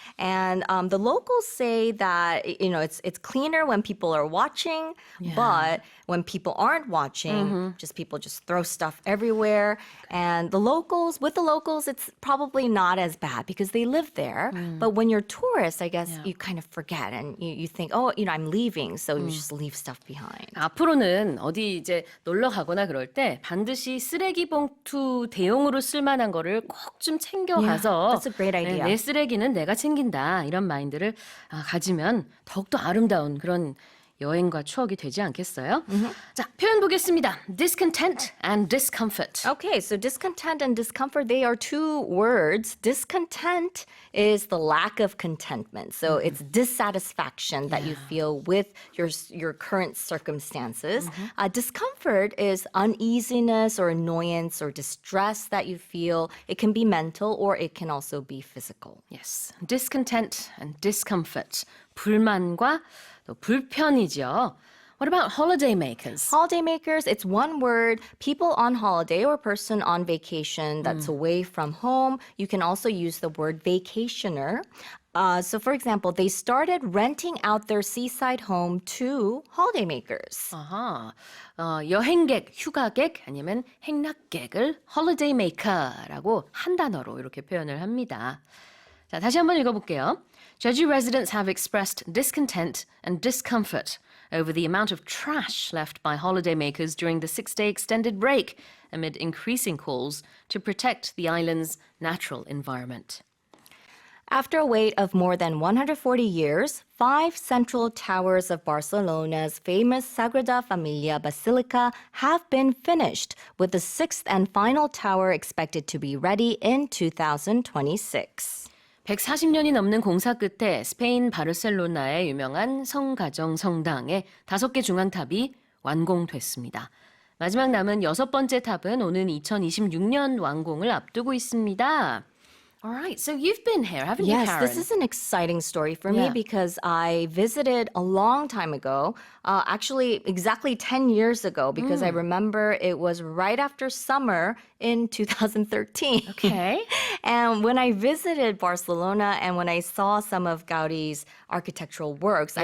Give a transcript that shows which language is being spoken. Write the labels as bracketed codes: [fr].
[en] And the locals say that, it's cleaner when people are watching, but when people aren't watching, people just throw stuff everywhere. And with the locals, it's probably not as bad because they live there. But when you're tourists, I guess you kind of forget and you think, I'm leaving. So you just leave stuff behind. [ko] 앞으로는 어디 이제 놀러 가거나 그럴 때 반드시 쓰레기 봉투 대용으로 쓸만한 거를 꼭 좀 챙겨가서 [en] Yeah, that's a great idea. [ko] 내 쓰레기는 내가 챙긴다 이런 마인드를 가지면 더욱더 아름다운 그런 여행과 추억이 되지 않겠어요? 자, 표현 보겠습니다. [en] Discontent and discomfort. Okay, so discontent and discomfort, they are two words. Discontent is the lack of contentment. So it's dissatisfaction that you feel with your current circumstances. Discomfort is uneasiness or annoyance or distress that you feel. It can be mental or it can also be physical. Yes, discontent and discomfort. [ko] 불만과 또 불편이죠. [en] What about holidaymakers? Holidaymakers, it's one word. People on holiday or a person on vacation that's away from home. You can also use the word vacationer. So for example, they started renting out their seaside home to holidaymakers. [ko] 아하, 여행객, 휴가객 아니면 행락객을 holidaymaker라고 한 단어로 이렇게 표현을 합니다. 자, 다시 한번 읽어볼게요. [en] Jeju residents have expressed discontent and discomfort over the amount of trash left by holidaymakers during the 6-day extended break amid increasing calls to protect the island's natural environment. After a wait of more than 140 years, 5 central towers of Barcelona's famous Sagrada Familia Basilica have been finished, with the 6th and final tower expected to be ready in 2026. [ko] 140년이 넘는 공사 끝에 스페인 바르셀로나의 유명한 성가정 성당의 5개 중앙탑이 완공됐습니다. 마지막 남은 6번째 탑은 오는 2026년 완공을 앞두고 있습니다. [en] All right, so you've been here, haven't you, Yes, Karen? this is an exciting story for me Yeah. because I visited a long time ago, actually exactly 10 years ago, because I remember it was right after summer in 2013. Okay. And when I visited Barcelona and when I saw some of Gaudi's architectural works, I